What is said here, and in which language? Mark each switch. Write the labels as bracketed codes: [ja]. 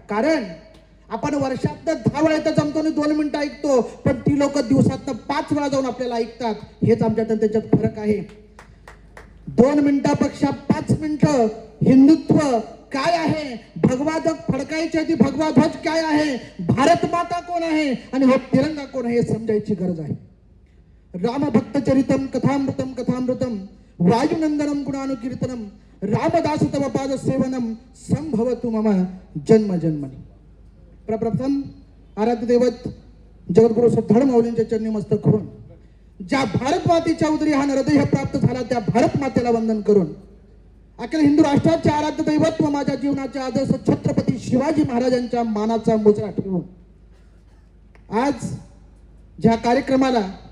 [mr] कारण आपण वर्षातनं 10 वेळा तर जमतो आणि 2 मिनिटं ऐकतो, पण ती लोक दिवसातनं 5 वेळा जाऊन आपल्याला ऐकतात. हेच आमच्यात आणि त्याच्यात फरक आहे. 2 मिनिटापेक्षा 5 मिनिटं हिंदुत्व काय आहे, भगवाध्वज फडकायची आधी भगवा ध्वज काय आहे, भारत माता कोण आहे आणि हो तिरंगा कोण आहे हे समजायची गरज आहे. [sa] रामभक्तचरितम कथामृतम कथामृतम वायुनंदनम गुणानुकीर्तनम रामदास तव पाद सेवनम संभवतु मम जन्म जन्मनि. [mr] प्रप्रथम आराध्य दैवत जगद्गुरु सिद्धार्थ माऊलींच्या चरणी मस्तक होऊन ज्या भारत मातेच्या उदरी हा नरदेह प्राप्त झाला त्या भारत मातेला वंदन करून अखिल हिंदू राष्ट्राचे आराध्य दैवत व माझ्या जीवनाचे आदर्श छत्रपती शिवाजी महाराजांच्या मानाचा मुजरा ठेवून आज ज्या कार्यक्रमाला